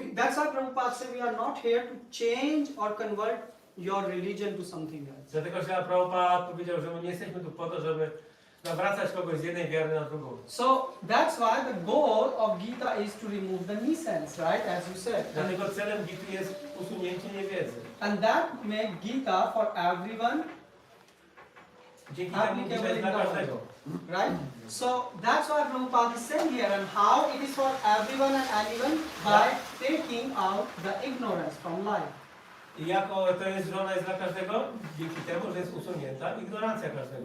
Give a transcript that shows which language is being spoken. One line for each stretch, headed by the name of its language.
English: That's why Prabhupada said we are not here to change or convert your religion to something else.
Polish: Dlatego, że Prabhupada powiedział, że my nie jesteśmy tu po to, żeby nawracać kogoś z jednej wiary na drugą.
English: So that's why the goal of Gita is to remove the nuisance, right? As you said.
Polish: Dlatego celem Gity jest usunięcie niewiedzy.
English: And that make Gita for everyone
Polish: Dzięki temu Gita jest dla każdego.
English: right? So that's why Prabhupada is saying here, and how it is for everyone and anyone by taking out the ignorance from life.
Polish: I jako to jest, że ona jest dla każdego, dzięki temu, że jest usunięta ignorancja każdego.